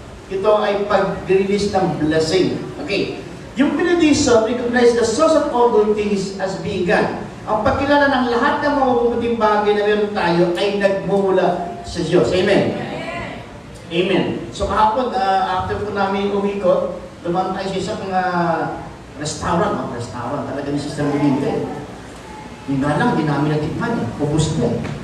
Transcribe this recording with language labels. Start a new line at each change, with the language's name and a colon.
Filipino: Ito ay pag-release ng blessing. Okay.
English: Yung benediction recognizes the source of all good things as being God.
Filipino: Ang pagkilala ng lahat ng mga mabubuting bagay na meron tayo ay nagmumula sa Diyos. Amen. Amen. So kahapon, after po namin umikot, dumaan tayo sa isang restaurant. Restaurant talaga ni Sister Melinte. Yung nga lang, hindi namin natikman eh. Ubus na eh.